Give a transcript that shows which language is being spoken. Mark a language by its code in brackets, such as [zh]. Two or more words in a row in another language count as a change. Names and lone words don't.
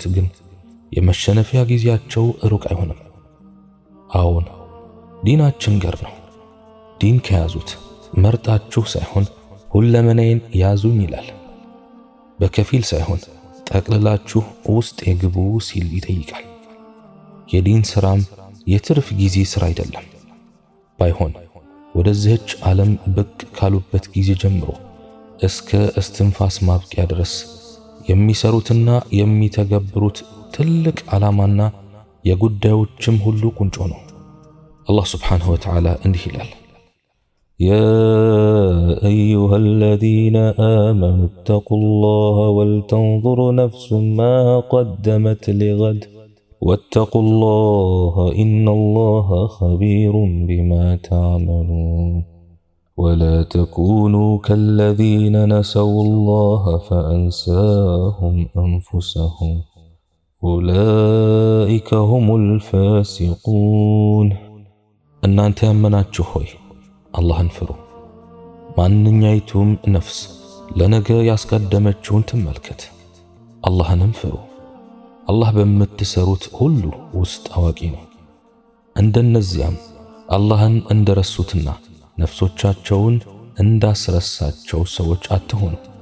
[am] ግን የመሸነፊያ ጊዜያቸው ሩቅ አይሆንም። አዎን ዲናችን ገር ነው። ዲን ከያዙት መርጣችሁ ሳይሆን ሁለመናዬን ያዙኝ ይላል። በከፊል ሳይሆን ጠቅልላችሁ ውስጥ የግቡ ሲል ይጠይቃል። የዲን ሥራም የትርፍ ጊዜ ሥራ አይደለም። ባይሆን ወደዚህች ዓለም ብቅ ካሉበት ጊዜ ጀምሮ እስከ እስትንፋስ ማብቂያ ድረስ የሚሰሩትና የሚተገብሩት ትልቅ ዓላማና የጉዳዮችም ሁሉ ቁንጮ ነው። [ar] الله سبحانه وتعالى [am] እንዲህ ይላል [ar] يا أيها الذين آمنوا اتقوا الله ولتنظر نفس ما قدمت لغد واتقوا الله إن الله خبير بما تعملون ولا تكونوا كالذين نسوا الله فأنساهم أنفسهم أولئك هم الفاسقون [am] እናንተ ያመናችሁ ሆይ አላህን ፍሩ። ማንኛይቱም ነፍስ ለነገ ያስቀደመችውን ትመልከት። አላህንም ፍሩ። አላህ በምትሰሩት ሁሉ ውስጥ አዋቂ ነው። እንደነዚያም አላህን እንደረሱትና ነፍሶቻቸውን እንዳስረሳቸው ሰዎች አትሆኑ።